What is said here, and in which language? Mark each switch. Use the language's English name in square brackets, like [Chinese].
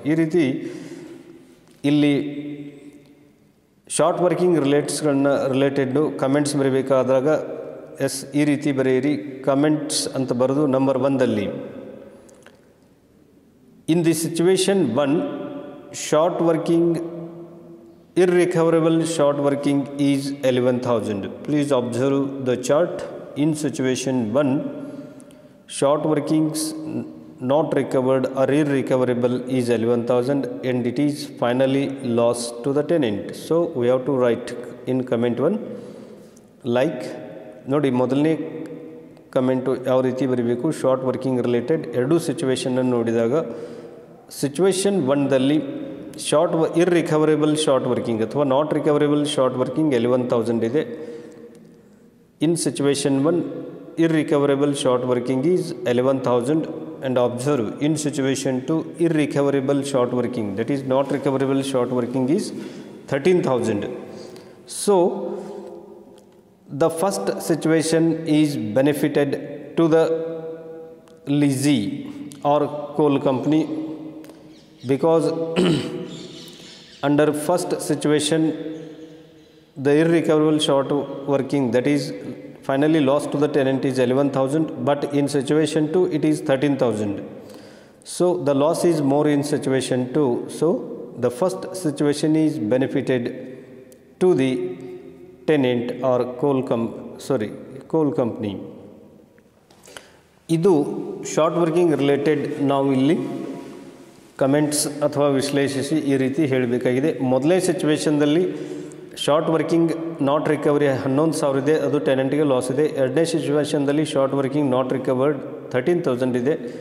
[Kannada] ಈ ರೀತಿ ಇಲ್ಲಿ ಶಾರ್ಟ್ ವರ್ಕಿಂಗ್ ರಿಲೇಟೆಡ್ಡು ಕಮೆಂಟ್ಸ್ ಬರೀಬೇಕಾದಾಗ ಈ ರೀತಿ ಬರೆಯಿರಿ. ಕಮೆಂಟ್ಸ್ ಅಂತ ಬರೆದು number 1ದಲ್ಲಿ [English] In the situation 1 short working irrecoverable short working is 11,000. Please observe the chart. In situation 1 short workings not recovered or irrecoverable is 11,000 and it is finally lost to the tenant. So we have to write in comment 1 like [Kannada] ನೋಡಿ, ಮೊದಲನೇ comment ಯಾವ ರೀತಿ ಬರೀಬೇಕು, short working related ಎರಡೂ ಸಿಚುವೇಷನನ್ನು ನೋಡಿದಾಗ situation 1ದಲ್ಲಿ irrecoverable short working ಅಥವಾ not recoverable short working 11,000 ಇದೆ. [English] In situation 1 irrecoverable short working is 11,000 and observe in situation 2 irrecoverable short working, that is not recoverable short working, is 13,000. So the first situation is benefited to the lessee or coal company because under first situation the irrecoverable short working, that is finally lost to the tenant, is 11,000, but in situation 2 it is 13,000. So the loss is more in situation 2. So the first situation is benefited to the tenant or coal company. [Kannada] ಇದು short working related ನಾವು ಇಲ್ಲಿ comments ಅಥವಾ ವಿಶ್ಲೇಷಿಸಿ ಈ ರೀತಿ ಹೇಳಬೇಕಾಗಿದೆ. ಮೊದಲೇ ಸಿಚುವೇಷನ್ದಲ್ಲಿ short working not recovery 11,000 ಇದೆ, ಅದು ಟೆನೆಂಟ್ಗೆ ಲಾಸ್ ಇದೆ. ಎರಡನೇ ಸಿಚುವೇಷನ್ದಲ್ಲಿ ಶಾರ್ಟ್ ವರ್ಕಿಂಗ್ ನಾಟ್ ರಿಕವರ್ಡ್ 13,000 ಇದೆ.